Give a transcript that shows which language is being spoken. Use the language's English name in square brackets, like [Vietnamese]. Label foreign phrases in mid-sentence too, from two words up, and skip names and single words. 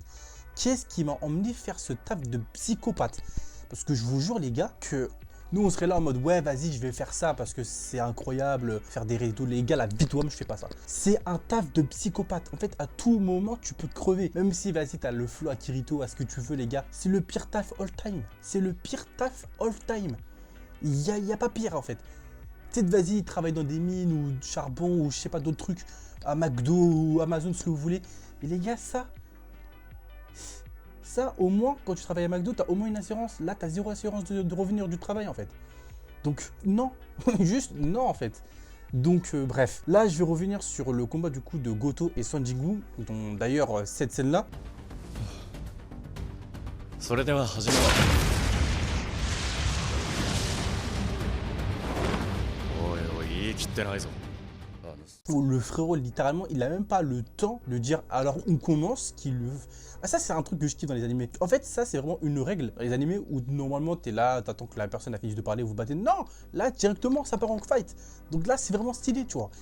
[French] Qu'est-ce qui m'a emmené faire ce taf de psychopathe? Parce que je vous jure les gars que nous on serait là en mode ouais vas-y je vais faire ça parce que c'est incroyable, faire des réseaux, les gars la bite moi je fais pas ça. C'est un taf de psychopathe. En fait à tout moment tu peux crever. Même si vas-y t'as le flow à Kirito, à ce que tu veux les gars. C'est le pire taf [English] all time. [French] C'est le pire taf [English] all time. [French] Il y a pas pire en fait. Peut-être vas-y travaille dans des mines ou du charbon ou je sais pas d'autres trucs. À McDo ou Amazon ce que vous voulez. Et les gars ça, au moins, quand tu travailles à McDo, tu as au moins une assurance. Là, tu as zéro assurance de revenir du travail, en fait. Donc, non. Juste, non, en fait. Donc, bref. Là, je vais revenir sur le combat, du coup, de Goto et Son Ji-woo, dont, d'ailleurs, cette scène-là... [Japanese] それでは始めろ。おいおい言い切ってないぞ。 [French] Où le frérot, littéralement, il a même pas le temps de dire alors on commence qu'il le... Ah ça c'est un truc que je kiffe dans les animés. En fait ça c'est vraiment une règle dans les animés où normalement t'es là, t'attends que la personne a fini de parler, vous battez. Non, là directement ça part en fight. Donc là c'est vraiment stylé tu vois.